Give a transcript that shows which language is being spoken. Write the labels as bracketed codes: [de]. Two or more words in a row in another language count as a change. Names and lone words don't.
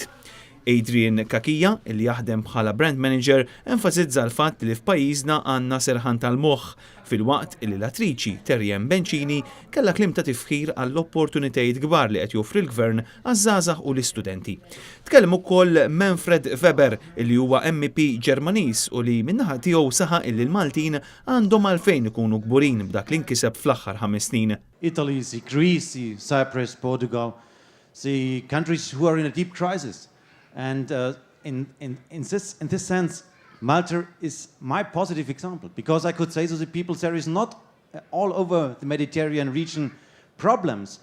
[mt] Adrian Kakija, illi jaħdem bħala brand manager, enfasizza l-fatt li f'pajjiżna għandna serħan tal-moħħ fil-waqt illi l-attriċi Terjem Bencini kellha kliem ta' tifħir għall-opportunitajiet kbar li qed joffri l-Gvern għaż-żgħażagħ u l-istudenti. Tkellem ukoll Manfred Weber illi huwa MEP Ġermaniż u li min-naħa tiegħu saħaq illi l-Maltin għandhom għalfejn ikunu kburin b'dak li nkiseb fl-aħħar 5 snin. [en] Italy, Greece, Cyprus, Portugal, the countries who are in a deep crisis. And in this sense, Malta is my positive example, because I could say to the people there is not all over the Mediterranean region problems.